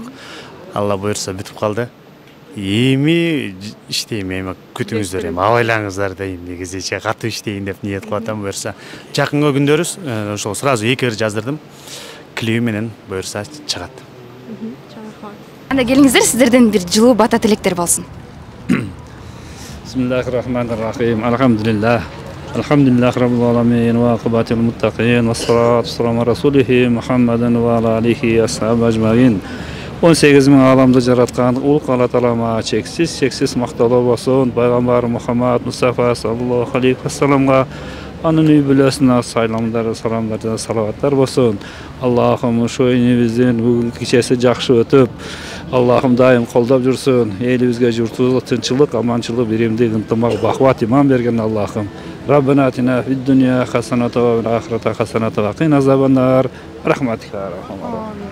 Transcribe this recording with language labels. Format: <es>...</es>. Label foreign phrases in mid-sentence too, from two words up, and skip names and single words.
<ky>Алла буйрса бүтүп калды. Эми иштейм, эми күтүңүздөр, эми абайлаңыздар дейм. Негизи катуу иштейин деп ниет кылып атам. Буйрса жакынкы күндөрү ошол сразу 2 ыр жаздырдым. Клип менен буйрса чыгат. Анда келиңиздер, сиздерден бир жылуу бата тилектер болсун.</ky> <ar>بسم الله الرحمن الرحيم.</ar> <ky>Алхамдулиллах.</ky> <ar>الحمد لله رب العالمين والعاقبة للمتقين والصلاة والسلام رسوله محمد وعلى آله أصحابه أجمعين.</ar> <ky>18 миң аламды жараткан улук Алла Таалама чексиз макталуу болсун. Пайгамбар Мухаммад Мустафа</ky> <ar>صلى الله عليه وسلم</ar> <ky>анын үй бүлөсүнө сайламдар, саламдар жана салаваттар болсун. Аллахым ошо биздин бүгүнкү кечеси жакшы өтүп, Аллахым дайым колдоп жүрсүн. Элибизге, журтубузга тынччылык, аманчылык, биримдик, ынтымак, бакубат иман берген Аллахым.</ky> <ar>ربنا آتنا في الدنيا حسنة وفي الآخرة حسنة وقنا عذاب النار. رحمتك يا أرحم الراحمين.</ar>